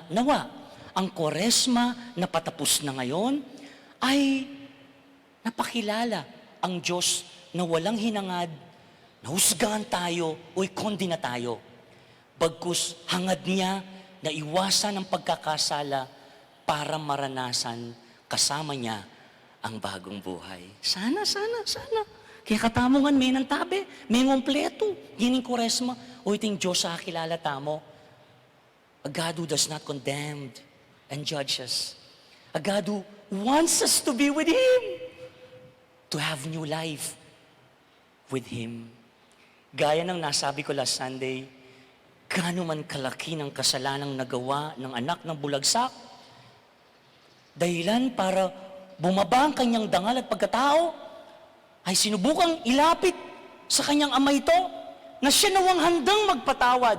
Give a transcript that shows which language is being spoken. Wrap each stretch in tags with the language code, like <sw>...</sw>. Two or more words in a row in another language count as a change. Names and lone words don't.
<tl>Nawa, ang Kwaresma na patapos na ngayon ay napakilala ang Diyos na walang hinangad, na husgahan tayo o kondina tayo. Bagkus hangad niya na iwasan ang pagkakasala para maranasan kasama niya ang bagong buhay. Sana.</tl> <pam>Kaya katamongan may ng tabi, may ngompleto. Gining Kwaresma, o iting Diyos sa kilala tamo.</pam> <en>A God who does not condemn and judge us. A God who wants us to be with Him. To have new life with Him.</en> <tl>Gaya ng nasabi ko</tl> <en>last Sunday,</en> <tl>gaano man kalaki ng kasalanang nagawa ng anak ng bulagsak, dahilan para bumaba ang kanyang dangal at pagkatao, ay sinubukang ilapit sa kanyang ama ito, na siya nawang handang magpatawad.</tl>